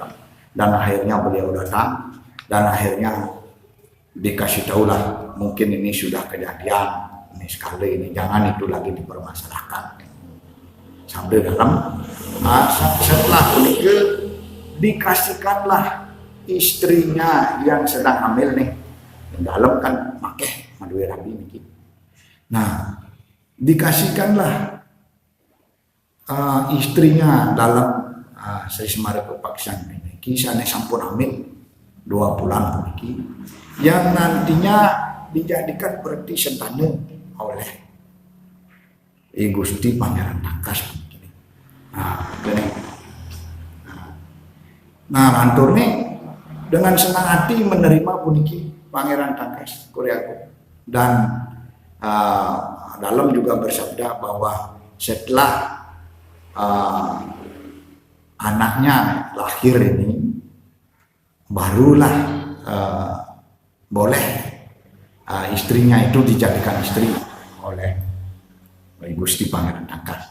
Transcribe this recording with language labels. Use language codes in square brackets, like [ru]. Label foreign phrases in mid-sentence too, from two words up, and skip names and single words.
[id] dan akhirnya beliau datang dan akhirnya dikasih tahulah mungkin ini sudah kejadian ini sekali ini jangan itu lagi dipermasalahkan sambil dalam setelah menikah dikasihkanlah istrinya yang sedang hamil nih yang dalam kan [ban] makeh madue rabi [id] nih. Nah dikasihkanlah istrinya dalam Sri Semar Kepatisan ini kisahnya sampun hamil 2 bulan ini yang nantinya dijadikan berarti sentane oleh Gusti Pangeran Tangkas. Nah lantur nih dengan senang hati menerima puniki Pangeran Tangkas Koreagung dan dalam juga bersabda bahwa setelah anaknya lahir ini barulah boleh istrinya itu dijadikan istri oleh Gusti Pangeran Tangkas.